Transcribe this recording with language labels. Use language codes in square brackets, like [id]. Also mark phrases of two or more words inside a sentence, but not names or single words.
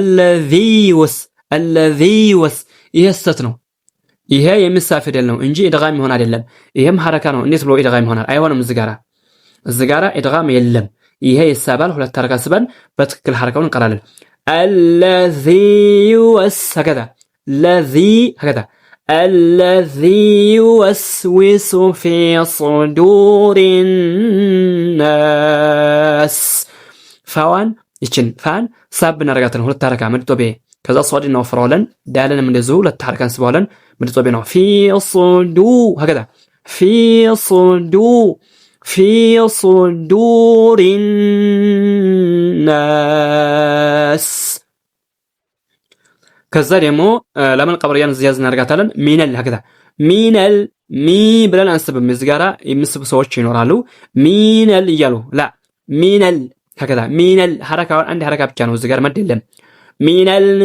[ar] الذي وس [am] ይሄ ስተት ነው። ይሄ የሚሳፍ ፊደል ነው እንጂ ኢድጋም ይሆን አይደለም። ይሄም ሐረካ ነው። እንዴት ብሎ ኢድጋም ይሆናል? አይሆንም። እዚህ ጋራ ኢድጋም የለም። ይሄ ይሳባል። ሁለት ሐረካ ስበን በትክክል ሐረካውን እንቀራለን። [ar] الذي وس هكذا الذي يوسوس في صدور الناس فوان [am] ይችን ፋን ሳብ እናረጋታለን። ሁለት ሐረካ ምድጦቤ ከዛ ሷድ እናወፍረዋለን። ዳለንም እንደዚሁ ሁለት ሐረካ እንስበዋለን። ምድጦቤ ነው። [ar] في هكذا في صدور الناس [am] ከዛ ደግሞ ለምን ቀብርያን ዝያዝ እናረጋታለን። ሚነል هكذا ሚነል ሚ ብለን አንስብም። እዚህ ጋራ የሚስቡ ሰዎች ይኖራሉ። ሚነል እያሉ ላ ሚነል هكذا ሚነል ሐረካውን አንድ ሐረካ ብቻ ነው። እዚህ ጋር መድ የለም። ሚነል